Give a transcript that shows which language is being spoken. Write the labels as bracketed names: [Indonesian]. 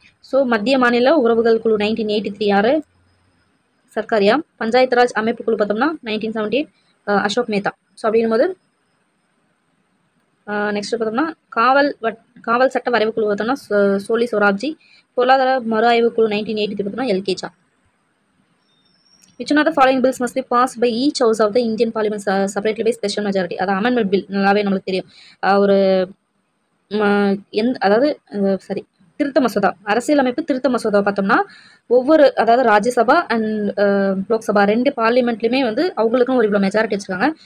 [Tamil] So மத்திய மாநில உறவுகள் குழு 1983 யார், சர்க்காரியா. பஞ்சாயத்து ராஜ் அமைப்பு குழு பார்த்தோம்னா 1978 அசோக் மேத்தா. ஸோ அப்படிங்கும்போது நெக்ஸ்ட் பார்த்தோம்னா காவல் சட்ட வரைவு குழு பார்த்தோம்னா சோலி சொராப்ஜி. பொருளாதார மறு ஆய்வு குழு 1980 பார்த்தோம்னா L K Jha. [English] Which one of the following bills must be passed by each house of the Indian Parliament separately by special majority? [Tamil] அது அமெண்ட்மெண்ட் பில் நல்லாவே நம்மளுக்கு தெரியும். ஒரு அதாவது சரி திருத்த மசோதா, அரசியலமைப்பு திருத்த மசோதா பார்த்தோம்னா ஒவ்வொரு அதாவது ராஜ்யசபா அண்ட் லோக்சபா 2 பார்லிமெண்ட்லையுமே வந்து அவங்களுக்கும் ஒரு இவ்வளோ மெஜாரிட்டி வச்சுருக்காங்க.